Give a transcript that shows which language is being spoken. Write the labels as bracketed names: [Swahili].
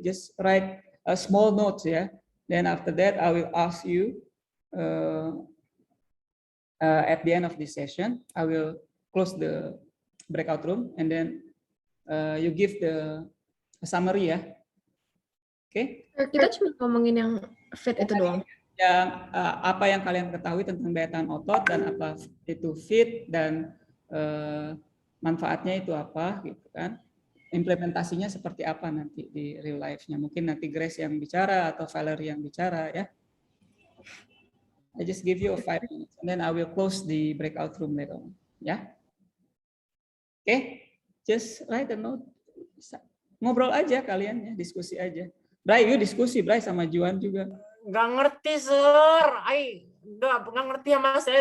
[English] Just write a small notes, yeah. Then after that, I will ask you at the end of this session. I will close the breakout room, and then you give the summary, ya. [Indonesian] Oke. Kita cuma ngomongin yang fit itu doang. Yang apa yang kalian ketahui tentang daya tahan otot dan apa itu fit dan manfaatnya itu apa gitu kan, implementasinya seperti apa nanti di real life-nya. Mungkin nanti Grace yang bicara atau Valerie yang bicara ya. [English] I just give you a 5 minutes, and then I will close the breakout room later on. Ya, oke, just write a note. [Indonesian] Ngobrol aja kalian ya, diskusi aja. Bray, yuk diskusi Bray sama Juan juga. Nggak ngerti, Sir. Nggak ngerti sama saya.